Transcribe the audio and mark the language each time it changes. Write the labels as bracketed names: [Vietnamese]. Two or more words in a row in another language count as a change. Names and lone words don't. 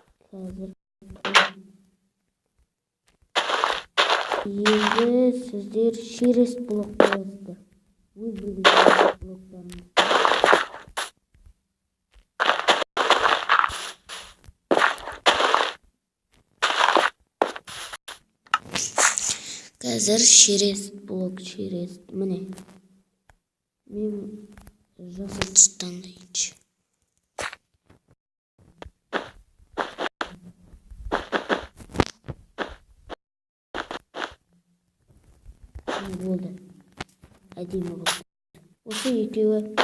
[Kazakh] Қазір енді сіздер [Russian] через блок [Kazakh] қоясыздар. Өз білген блоктарыңыз. Қазір [Russian] через блок через [Kazakh] міне. Мен жасыл таңдайыншы. Болды. Әдемі болды. Осы екеуі.